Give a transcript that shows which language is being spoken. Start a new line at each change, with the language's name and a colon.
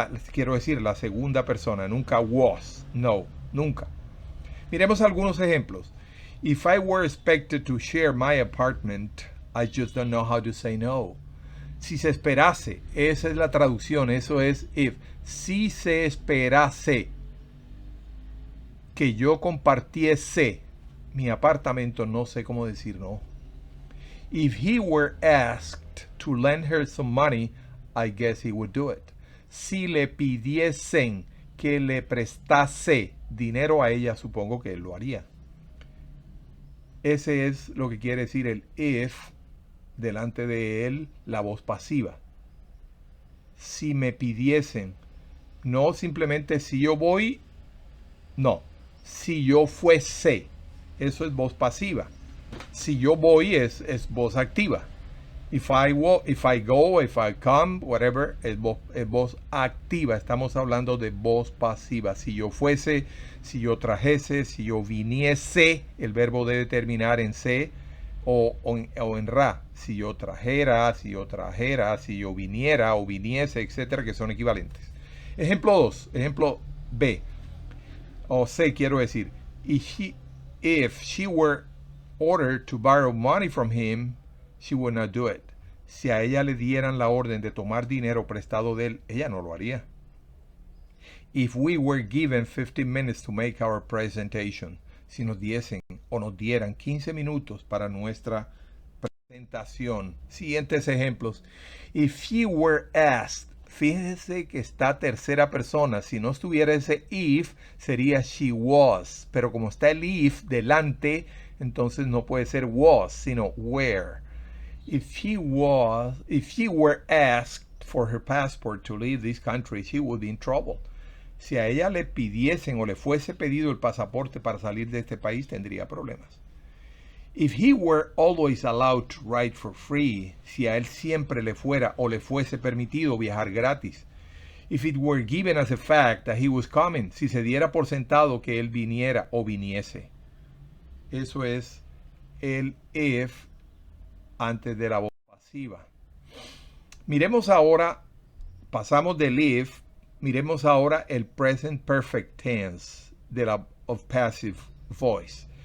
Spanish: Quiero decir, la segunda persona. Nunca was. No, nunca. Miremos algunos ejemplos.
English: If I were expected to share my apartment, I just don't know how to say no.
Spanish: Si se esperase, esa es la traducción, eso es if. Si se esperase que yo compartiese mi apartamento, no sé cómo decir no.
English: If he were asked to lend her some money, I guess he would do it.
Spanish: Si le pidiesen que le prestase dinero a ella, supongo que él lo haría. Ese es lo que quiere decir el if, delante de él, la voz pasiva. Si me pidiesen, no simplemente si yo voy, no, si yo fuese, eso es voz pasiva. Si yo voy es voz activa.
English: If I go, if I come, whatever,
Spanish: es voz activa. Estamos hablando de voz pasiva. Si yo fuese, si yo trajese, si yo viniese, el verbo debe terminar en se o en ra. Si yo trajera, si yo viniera o viniese, etcétera, que son equivalentes. Ejemplo 2, ejemplo B, o C, quiero decir.
English: If she were ordered to borrow money from him, she would not do it.
Spanish: Si a ella le dieran la orden de tomar dinero prestado de él, ella no lo haría.
English: If we were given 15 minutes to make our presentation,
Spanish: si nos diesen o nos dieran 15 minutos para nuestra presentación. Siguientes ejemplos.
English: If he were asked,
Spanish: fíjese que está tercera persona. Si no estuviera ese if, sería she was. Pero como está el if delante, entonces no puede ser was, sino were.
English: If he were asked for her passport to leave this country, she would be in trouble.
Spanish: Si a ella le pidiesen o le fuese pedido el pasaporte para salir de este país, tendría problemas.
English: If he were always allowed to ride for free,
Spanish: si a él siempre le fuera o le fuese permitido viajar gratis.
English: If it were given as a fact that he was coming,
Spanish: si se diera por sentado que él viniera o viniese. Eso es el if antes de la voz pasiva. Miremos ahora, pasamos del if, miremos ahora el present perfect tense of passive voice.